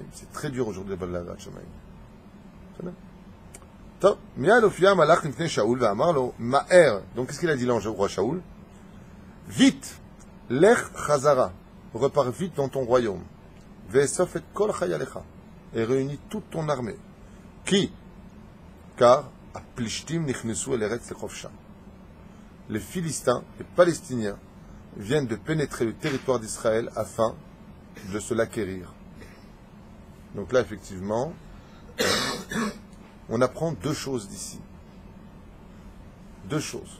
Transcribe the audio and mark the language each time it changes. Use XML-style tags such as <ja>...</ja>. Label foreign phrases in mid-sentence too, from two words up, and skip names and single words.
<fr>C'est très dur aujourd'hui d'avoir de la</fr> <he>יראת שמים.</he> <fr>Donc qu'est-ce qu'il a dit l'ange au roi Shaoul? Vite,</fr> <he>לך חזרה,</he> <fr>repars vite dans ton royaume.</fr> <he>ואסוף את כל חייליך,</he> <fr>et réunis toute ton armée. Qui?</fr> <he>כי פלשתים נכנסו אל ארץ לחפשה.</he> <fr>Les Philistins, les Palestiniens, viennent de pénétrer le territoire d'Israël afin de se l'acquérir. Donc là, effectivement, on apprend deux choses d'ici. Deux choses.</fr>